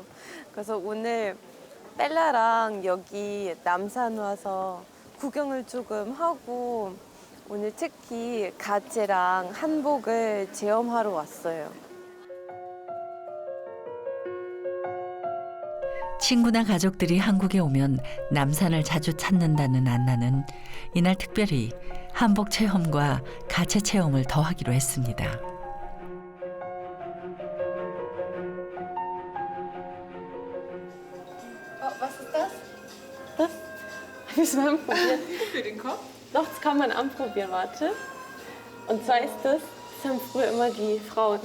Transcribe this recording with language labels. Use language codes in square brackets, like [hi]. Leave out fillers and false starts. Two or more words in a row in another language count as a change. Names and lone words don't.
[ko] 그래서 오늘 벨라랑 여기 남산 와서 구경을 조금 하고 오늘 특히 가채랑 한복을 체험하러 왔어요. 친구나 가족들이 한국에 오면 남산을 자주 찾는다는 안나는 이날 특별히 한복 체험과 가채 체험을 더 하기로 했습니다. [de] Was ist das? Das? Müssen wir anprobieren. Für den Kopf? Doch, das kann man anprobieren, warte. Und zwar ist das haben früher immer die Frauen.